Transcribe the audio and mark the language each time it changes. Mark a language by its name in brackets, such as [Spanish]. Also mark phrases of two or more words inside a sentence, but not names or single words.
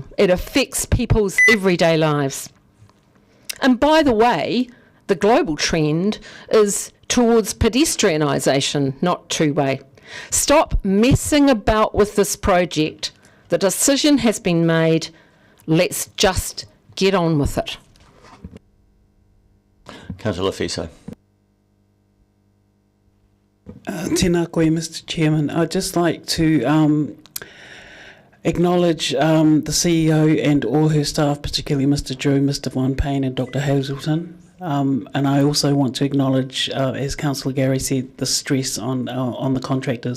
[English] It affects people's everyday lives. And by the way, the global trend is towards pedestrianisation, not two-way. Stop messing about with this project. The decision has been made. Let's just get on with it. Councillor Fiso. [Māori] Tēnā koe, [English] Mr Chairman. I'd just like to acknowledge the CEO and all her staff, particularly Mr Drew, Mr Von Payne and Dr Hazelton. And I also want to acknowledge, as Councillor Gary said, the stress on the contractors.